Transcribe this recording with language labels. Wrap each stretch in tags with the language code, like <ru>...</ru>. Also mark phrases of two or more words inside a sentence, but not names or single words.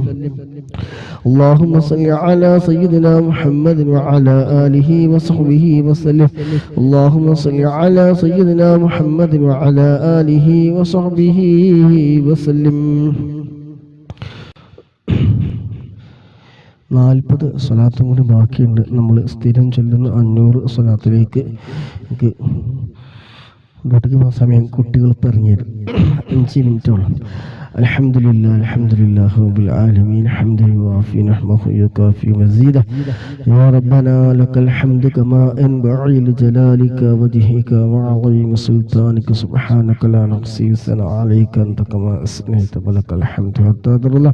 <ar>اللهم صل على سيدنا محمد وعلى آله وصحبه وسلم. اللهم صل على سيدنا محمد وعلى آله وصحبه وسلم.</ar> <ml>40 സ്വലാത്തും കൂടി ബാക്കിയുണ്ട്. നമ്മൾ സ്ഥിരം ചൊല്ലുന്ന 500 സ്വലാത്തിലേക്ക് വീട്ടിലേക്ക് സമയം കുട്ടികൾ പറഞ്ഞു തരും. 5 മിനിറ്റോളം.</ml> <ar>الحمدلله الحمدلله رب العالمين حمدا يوافي نعمه ويكافي مزيده. يا ربنا لك الحمد كما ينبغي لجلالك وجهك وعظيم سلطانك. سبحانك لا نحصي ثناء عليك أنت كما أثنيت ولك الحمد حتى ترضى.</ar>